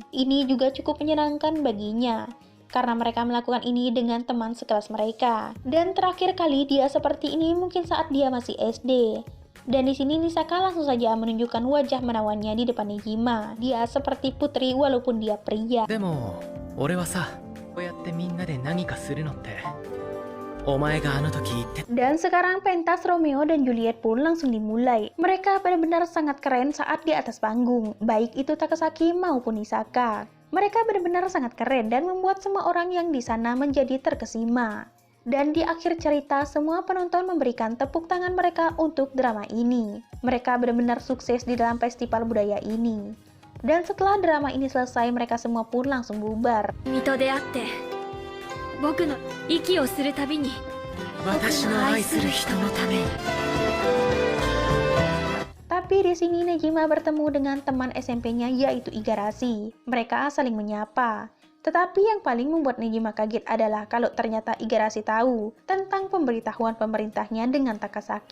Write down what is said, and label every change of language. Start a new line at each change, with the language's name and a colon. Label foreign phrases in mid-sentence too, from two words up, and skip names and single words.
Indonesian: Ini juga cukup menyenangkan baginya, karena mereka melakukan ini dengan teman sekelas mereka. Dan terakhir kali dia seperti ini mungkin saat dia masih SD. Dan di sini Nisaka langsung saja menunjukkan wajah menawannya di depan Nejima. Dia seperti putri walaupun dia pria.
Japanese: でも俺はさこうやってみんなで何かするのってお前があの時言って
Indonesian: Dan sekarang pentas Romeo dan Juliet pun langsung dimulai. Mereka benar-benar sangat keren saat di atas panggung, baik itu Takasaki maupun Nisaka. Mereka benar-benar sangat keren dan membuat semua orang yang di sana menjadi terkesima. Dan di akhir cerita, semua penonton memberikan tepuk tangan mereka untuk drama ini. Mereka benar-benar sukses di dalam festival budaya ini. Dan setelah drama ini selesai, mereka semua pun langsung bubar.
Japanese: 水戸で会って僕の息をするたびに私の愛する人のために
Indonesian: Tapi di sini Nejima bertemu dengan teman SMP-nya yaitu Igarashi. Mereka saling menyapa. Tetapi yang paling membuat Nejima kaget adalah kalau ternyata Igarashi tahu tentang pemberitahuan pemerintahnya dengan Takasaki.